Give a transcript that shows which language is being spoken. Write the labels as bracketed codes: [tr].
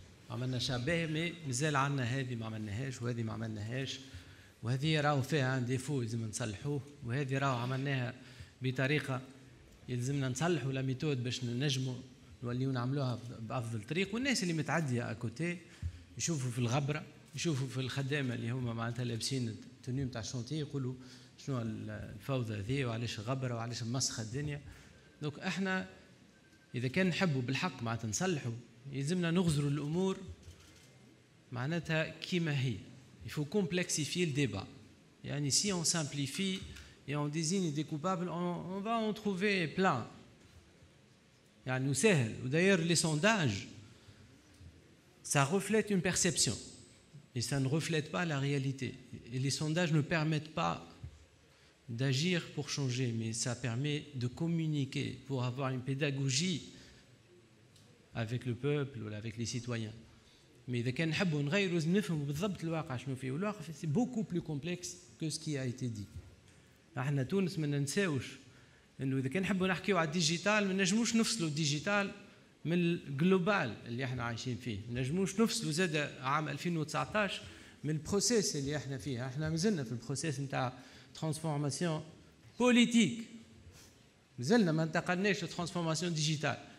[ar] عملنا شاب باهي مي مازال عندنا هذه ما عملناهاش وهذه ما عملناهاش وهذه راهو فيها ان ديفو لازم نصلحوه وهذه راهو عملناها بطريقه يلزمنا نصلحوا لا ميثود باش نجموا نوليو نعملوها بافضل طريق والناس اللي متعديه اكوتي يشوفوا في الغبره يشوفوا في الخدامه اللي هما معناتها لابسين التونيو نتاع الشونتي يقولوا شنو الفوضى ذي وعلاش غبره وعلاش مسخه الدنيا. دونك احنا اذا كان نحبوا بالحق معناتها نصلحوا يلزمنا نغزروا الامور معناتها كيما هي. [fr] Il faut complexifier le débat. يعني si on simplifie et on désigne des coupables, on va en trouver plein. [ar] يعني سهل. [fr] D'ailleurs les sondages ça reflète une perception. Et ça ne reflète pas la réalité. Et les sondages ne permettent pas d'agir pour changer, mais ça permet de communiquer pour avoir une pédagogie avec le peuple ou avec les citoyens. [ar] Mais إذا كان نحبوا نغيروا لازم نفهموا بالضبط الواقع شنو فيه والواقع [fr] c'est beaucoup plus complexe que ce qui a été dit. [ar] احنا تونس ما ننساوش انه اذا كان نحبوا نحكيوا على الديجيتال ما نجموش نفصلوا الديجيتال من الجلوبال اللي احنا عايشين فيه، ما نجموش نفصلوا زاد عام 2019 من البروسيس اللي احنا فيه، احنا مازلنا في البروسيس نتاع ترانسفورماسيون بوليتيك، مازلنا ما انتقلناش لترانسفورماسيون ديجيتال.